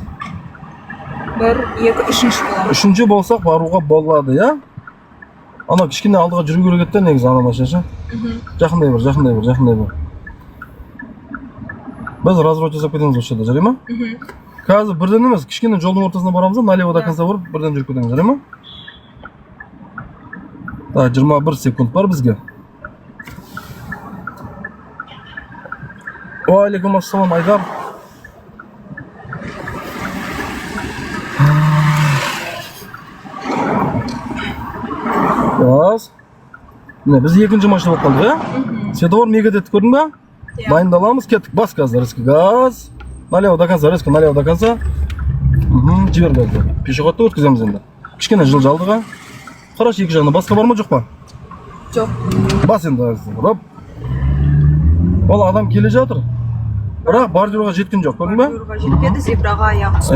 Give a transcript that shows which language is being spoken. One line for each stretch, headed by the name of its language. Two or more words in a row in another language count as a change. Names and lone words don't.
Kazakh: 1, 2, 3-ші болады. Үшінші болсақ баруға болады, иә? Ана кішкене алдыға жүру керек еді, негізі ана машина. Жақындай бір. Біз разворот жасап кетеміз осы жерде, жарай ма? Қазір бірден емес, кішкене жолдың ортасына барамыз,
Russian: налево до конца
Kazakh: бұрып, бірден жүріп кетеміз, жарай ма? 21 секунд бар бізге.
Arabic: وعليكم السلام, Айдар.
Kazakh: Біз екінші машина болып қалдық, иә? Светофор мега деді, көрдің бе? Дайындаламыз, кеттік, бас газды, резко газ.
Russian: Налево до конца, резко налево до конца.
Kazakh: Жібер газды. Пешеходты өткіземіз енді. Кішкене жылжа алдыға. Қарашы, екі жағына басқа бар ма, жоқ па? Жоқ. Бас енді газды. Ол адам келе жатыр. Бірақ бордюрға жеткен жоқ, көрдің бе? Бордюрға жетпеді, зебраға аяғы түсті.